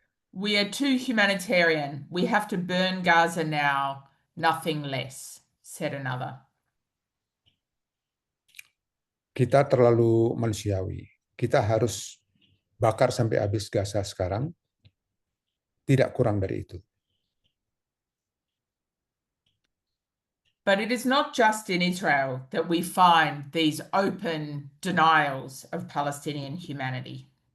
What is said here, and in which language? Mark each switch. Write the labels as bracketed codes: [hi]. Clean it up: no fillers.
[en] We are too humanitarian. We have to burn Gaza now, nothing less, said another. [id] Kita terlalu manusiawi. Kita harus bakar sampai habis Gaza sekarang, tidak kurang dari itu. [en] But it is not just in Israel that we find these open denials of Palestinian humanity.